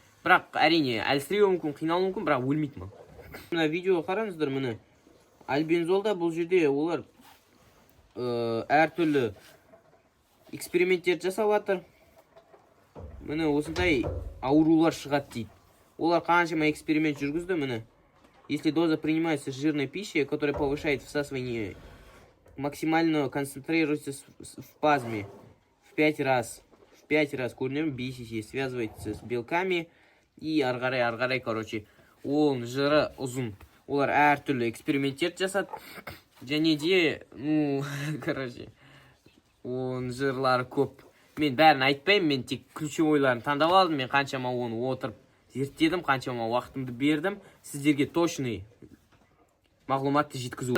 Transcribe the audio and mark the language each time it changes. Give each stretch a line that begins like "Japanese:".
Kazakh: Бірақ әрине әлсіреуі мүмкін, қиналуы мүмкін, бірақ өлмейді мал. Мына видеоға қараңыздар, міне альбензолда бұл жерде олар әртүрлі эксперименттер жасап жатыр. Міне осындай аурулар шығады дейді. Олар қаншама эксперимент жүргізді, міне.
Russian: Если доза принимается жирной пищей, которая повышает всасывание, максимально концентрируется в плазме в 5 раз. В 5 раз көрінемін, BCC связывается с белками и арғарай, короче.
Kazakh: Ол жыры ұзын. Олар әртүрлі эксперименттер жасады. Және де, короче, оның жырлары көп. Мен бәрін айтпаймын, мен тек ключевойларын таңдап алдым. Мен қаншама оны отырып зерттедім, қаншама уақытымды бердім. Сіздерге точный мағлұматты жеткізу.